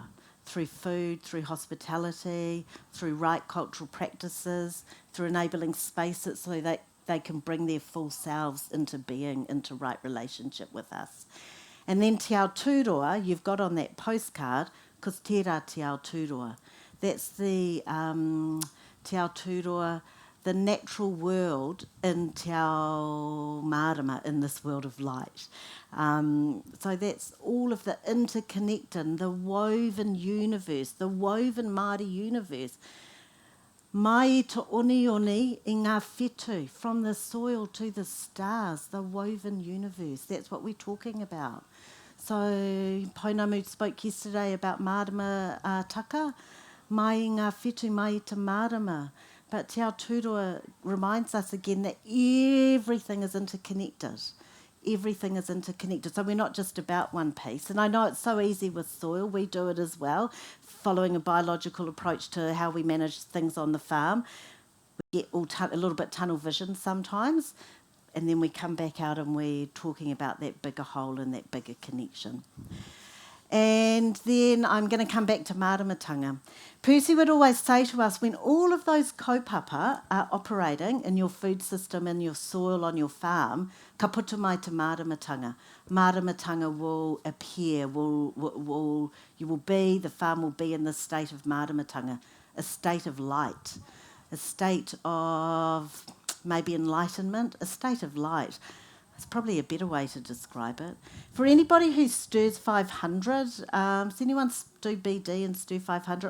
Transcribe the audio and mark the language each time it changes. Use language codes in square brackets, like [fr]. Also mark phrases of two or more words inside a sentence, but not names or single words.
[en] Through food, through hospitality, through right cultural practices, through enabling spaces so that they can bring their full selves into being, into right relationship with us. And then te Aotearoa, you've got on that postcard, because [mi] tērā te Aotearoa. [en] That's the te Aotearoa, the natural world in [mi] te ao marama, [en] in this world of light. So that's all of the interconnecting, the woven universe, the woven Māori universe. [mi] Mai to oni I ngā whetū, [en] from the soil to the stars, the woven universe. That's what we're talking about. So Pounamu spoke yesterday about [mi] marama taka, mai ngā whetū mai I te marama. [en] But Te Aotearoa reminds us again that everything is interconnected. Everything is interconnected. So we're not just about one piece. And I know it's so easy with soil. We do it as well, following a biological approach to how we manage things on the farm. We get a little bit tunnel vision sometimes, and then we come back out and we're talking about that bigger whole and that bigger connection. And then I'm going to come back to maramatanga. Percy would always say to us, when all of those kaupapa are operating in your food system, in your soil, on your farm, [mi] ka puta mai te maramatanga. [en] Maramatanga will appear, the farm will be in this state of maramatanga, a state of light, a state of maybe enlightenment, a state of light. It's probably a better way to describe it. For anybody who stirs 500, does anyone do BD and stir 500?